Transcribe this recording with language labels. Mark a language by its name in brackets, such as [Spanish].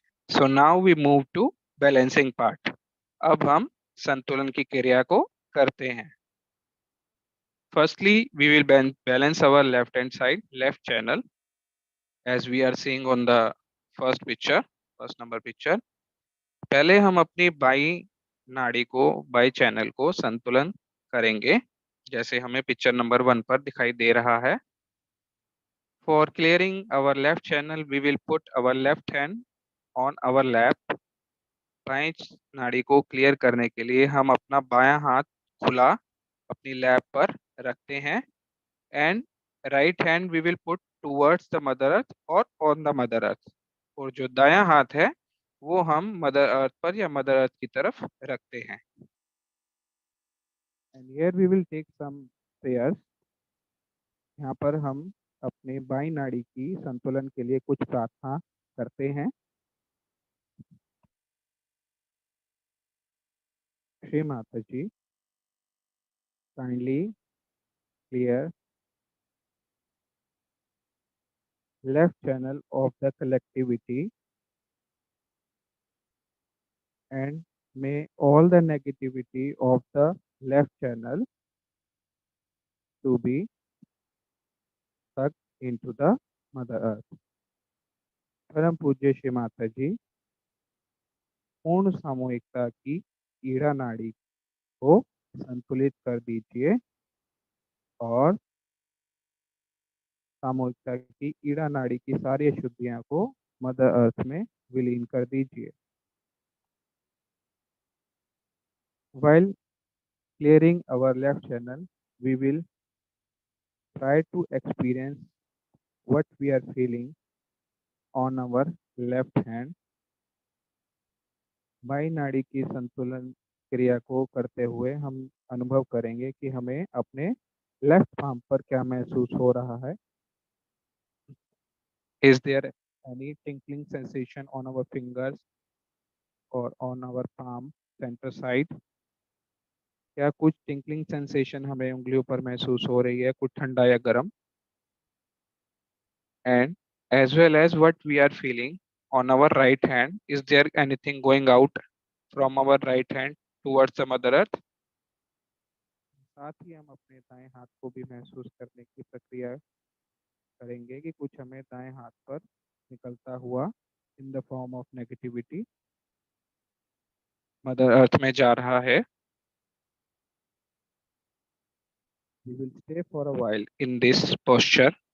[English] So now we move to balancing part. [Hindi] अब हम संतुलन की क्रिया को करते हैं. [English] Firstly, we will balance our left hand side, left channel, as we are seeing on the first picture, first number picture. [Hindi] पहले हम अपनी बाई नाड़ी को, बाई चैनल को संतुलन करेंगे जैसे हमें पिक्चर नंबर 1 पर दिखाई दे रहा है. [English] For clearing our left channel, we will put our left hand on our lap. [Hindi] By नाड़ी को क्लियर करने के लिए हम अपना बायां हाथ खुला अपनी लैप पर रखते हैं. [English] And right hand we will put towards the mother earth और on the mother earth. [Hindi] और जो दायां हाथ है वो हम मदर अर्थ पर या मदर अर्थ की तरफ रखते हैं. [English] And here we will take some prayers. [Hindi] यहाँ पर हम अपने बाई नाड़ी की संतुलन के लिए कुछ प्रार्थना करते हैं. [English] Shri Mata ji, kindly clear left channel of the collectivity and may all the negativity of the left channel to be sucked into the Mother Earth. [Hindi] परम पूज्य श्री माता जी, पूर्ण सामूहिकता की ईड़ा नाड़ी को संतुलित कर दीजिए और सामूहिकता की ईड़ा नाड़ी की सारी अशुद्धियां को मदर अर्थ में विलीन कर दीजिए. [English] While clearing our left channel, we will try to experience what we are feeling on our left hand. [Hindi] By नाड़ी की संतुलन क्रिया को करते हुए हम अनुभव करेंगे कि हमें अपने लेफ्ट पाम पर क्या महसूस हो रहा है. [English] Is there any tingling sensation on our fingers or on our palm center side? [Hindi] क्या कुछ टिंकलिंग सेंसेशन हमें उंगलियों पर महसूस हो रही है, कुछ ठंडा या गर्म. [English] And as well as what we are feeling on our right hand, is there anything going out from our right hand towards the mother earth? [Hindi] साथ ही हम अपने दाएं हाथ को भी महसूस करने की प्रक्रिया करेंगे कि कुछ हमें दाएं हाथ पर निकलता हुआ [English] in the form of negativity [Hindi] mother earth में जा रहा है. [English] We will stay for a while in this posture.